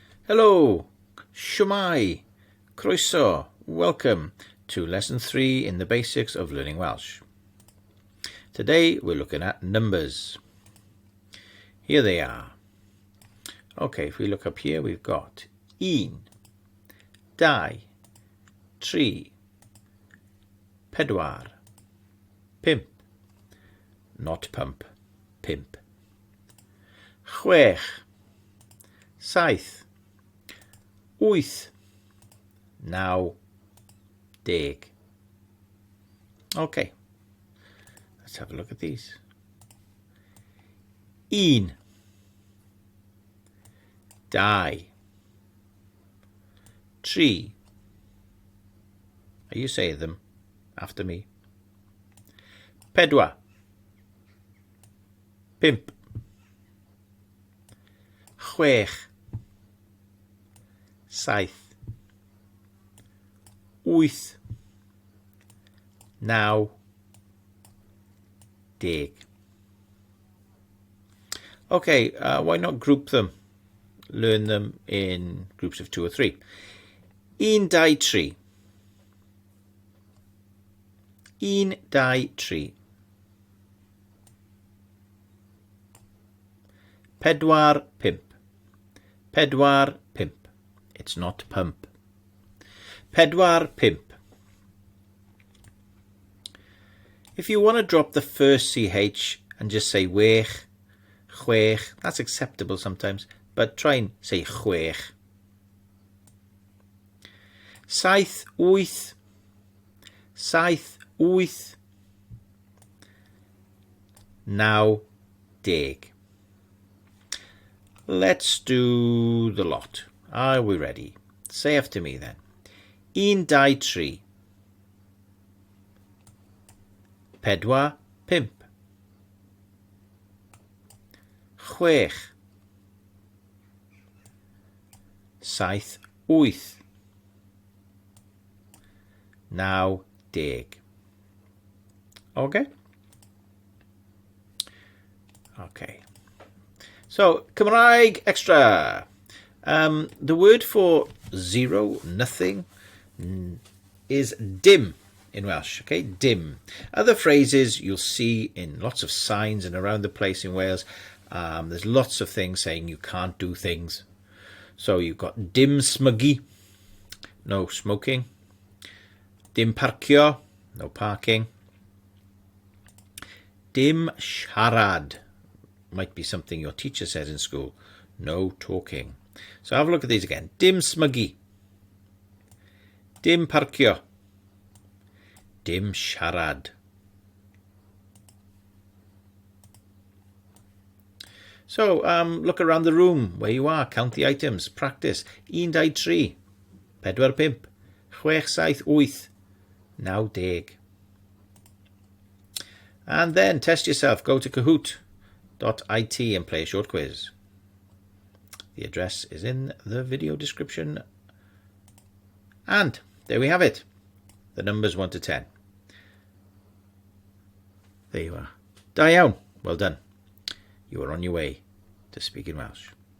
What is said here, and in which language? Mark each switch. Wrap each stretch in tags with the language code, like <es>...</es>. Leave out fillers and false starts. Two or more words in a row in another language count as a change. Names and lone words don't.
<cy>Hello, Shwmai, Croeso,</cy> <en>welcome to Lesson 3 in the Basics of Learning Welsh. Today we're looking at numbers. Here they are. Okay, if we look up here, we've got</en> <cy>un, dau, tri, pedwar, pimp,</cy> <en>not pump,</en> <cy>pimp, chwech, saith, wyth, naw, deg.</cy> <en>Okay, let's have a look at these.</en> <cy>Un, dau, tri.</cy> <en>Are you saying them after me?</en> <cy>Pedwar, pimp, chwech, saith, wyth, naw, deg.</cy> <en>Okay, why not group them? Learn them in groups of 2 or 3.</en> <cy>Un, dau, tri. Un, dau, tri. Pedwar, pimp. Pedwar, pimp.</cy> <en>It's not pump.</en> <cy>Pedwar, pimp.</cy> <en>If you want to drop the first CH and just say</en> <cy>wech, chwech,</cy> <en>that's acceptable sometimes, but try and say chwech.</en> <cy>Saith, wyth. Saith, wyth. Naw, deg.</cy> <en>Let's do the lot. Are we ready? Say after me then.</en> <cy>Un, dau, tri. Pedwar, pimp. Chwech. Saith, wyth. Naw, deg.</cy> <en>Okay? Okay. So, Cymraeg extra. The word for 0, nothing, is dim in Welsh. Okay, dim. Other phrases you'll see in lots of signs and around the place in Wales. There's lots of things saying you can't do things. So you've got</en> <cy>dim smygu,</cy> <en>no smoking.</en> <cy>Dim parcio,</cy> <en>no parking.</en> <cy>Dim siarad.</cy> <en>Might be something your teacher says in school. No talking. So have a look at these again.</en> <cy>Dim smygu. Dim parcio. Dim siarad.</cy> <en>So look around the room where you are. Count the items. Practice.</en> <cy>Un, dau, tri. Pedwar, pimp. Chwech, saith, wyth. Naw, deg.</cy> <en>And then test yourself. Go to Kahoot.it and play a short quiz. The address is in the video description. And there we have it. The numbers 1 to 10. There you are.</en> <cy>Da iawn.</cy> <en>Well done. You are on your way to speaking Welsh.</en>